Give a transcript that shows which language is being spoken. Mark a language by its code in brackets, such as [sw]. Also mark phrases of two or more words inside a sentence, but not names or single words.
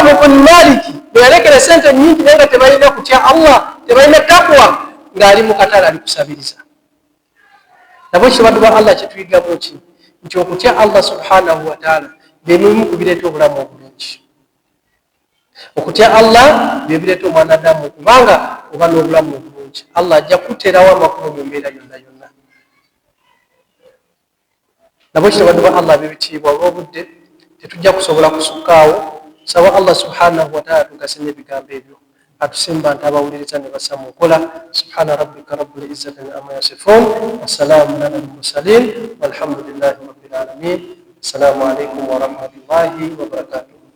[lg] ibn Malik bwe yalekera sente nnyingi naye nga tebalina kutya Allah tebalina taqwa ng'ali mu katale ali kusabiriza nabwe kibaddu ba Allah kituyigamu ki nti okutya Allah [ar] سبحانه وتعالى [lg] byebimu kubireeta obulamu obulungi okutya Allah byebireeta omwanadamu okubanga oba n'obulamu obulungi Allah ajja kuteerawo amakubo mu mbeera yonna yonna nabwe kibaddu ba Allah bebitiibwa olw'obudde tetujja kusobola kusukkaawo saba Allah [ar] سبحانه وتعالى [lg] tugase n'ebigambo ebyo atusimba nti abawuliriza ne bassa mu nkola [ar] سبحان ربك رب العزة عما يصفون وسلام على المرسلين والحمد لله رب العالمين السلام عليكم ورحمة الله وبركاته